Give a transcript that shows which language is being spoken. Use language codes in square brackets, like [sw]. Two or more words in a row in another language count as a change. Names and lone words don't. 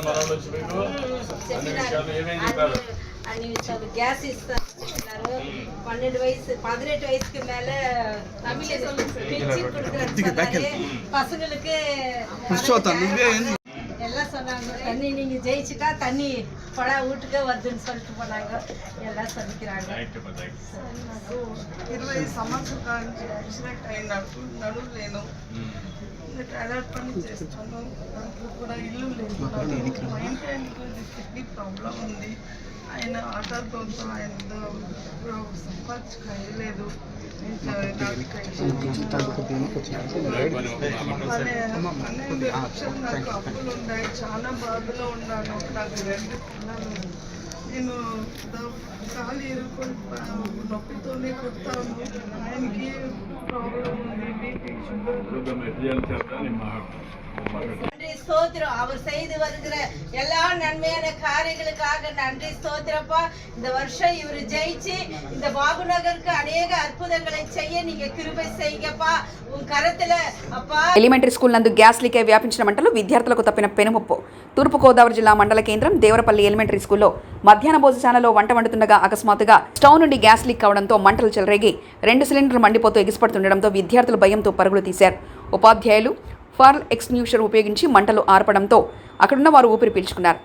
[te] మన వచ్చి మీకు అన్ని విషయాలు ఏమేమి చెప్పారు? గ్యాస్ ఇస్తారు [ta] 12 வயசு 18 வயசுக்கு மேல பசங்களுக்கு எல்லாம் சொன்னாங்க. தண்ணி நீங்க ஜெயிச்சுட்டா தண்ணி படா வீட்டுக்கே வருதுன்னு சொல்லிட்டு போனாங்க. எல்லாம் சொல்லிக்கிறாங்க. [te] 20 సంవత్సరాల నుంచి యాక్సిడెంట్ అయినప్పుడు నడుము లేను, అడాప్ట్ పని చేస్తాను. నాకు కూడా ఇల్లు లేదు, మా ఇంటి కిడ్నీ ప్రాబ్లం ఉంది. ఆయన ఆటోతో ఆయన సంపాదించలేదు. నాకు అప్పులు ఉన్నాయి, చాలా బాధలో ఉన్నాను. నాకు 2 పిల్లలు. నేను కాలు ఇరుకొని నొప్పితోనే కొడతాను. ఆయనకి ప్రాబ్లం ఉంది, బీపీ, షుగర్. [ta] நன்றி ஸ்தோத்திரம். அவர் செய்து வருகிற எல்லா நன்மையான காரியங்களுக்காக நன்றி ஸ்தோத்திரப்பா. இந்த வருஷம் இவர் ஜெயிச்சு இந்த பாபுநகருக்கு அநேக அற்புதங்களை செய்ய நீங்க கிருபை செய்யுங்கப்பா. உன் கரத்துல அப்பா. [te] ఎలిమెంటరీ స్కూల్ నందు గ్యాస్ లీక్ అయి వ్యాపించిన మంటలు విద్యార్థులకు తప్పిన పెనుముప్పు. తూర్పుగోదావరి జిల్లా మండల కేంద్రం దేవరపల్లి ఎలిమెంటరీ స్కూల్లో మధ్యాహ్న భోజనశాలలో వంట వండుతుండగా అకస్మాత్తుగా స్టవ్ నుండి గ్యాస్ లీక్ కావడంతో మంటలు చెలరేగి 2 సిలిండర్లు మండిపోతూ ఎగిసిపడుతుండడంతో విద్యార్థులు భయంతో పరుగులు తీశారు. ఉపాధ్యాయులు ఫైర్ ఎక్స్టింగ్విషర్ ఉపయోగించి మంటలు ఆర్పడంతో అక్కడున్న వారు ఊపిరి పీల్చుకున్నారు.